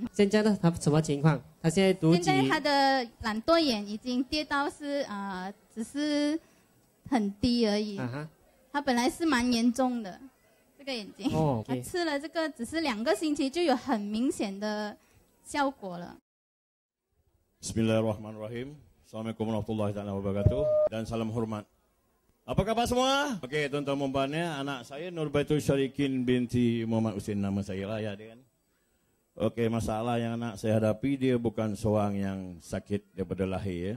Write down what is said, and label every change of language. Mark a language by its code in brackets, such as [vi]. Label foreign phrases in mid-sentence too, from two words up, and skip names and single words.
[zh] 现在呢，他什么情况？他现在读几？现在他的懒惰眼已经跌到是只是很低而已。他本来是蛮严重的，这个眼睛。哦，他吃了这个，只是2个星期就有很明显的效果了。 [ar] بسم الله الرحمن الرحيم. السلام عليكم ورحمة الله وبركاته [ms] dan salam hormat. Apa khabar semua? Okey, tuan-tuan dan puan, anak saya Nurbaitul Syarikin binti Muhammad Husin, nama saya lah ya, kan. Okey, masalah yang anak saya hadapi, dia bukan seorang yang sakit daripada lahir ya.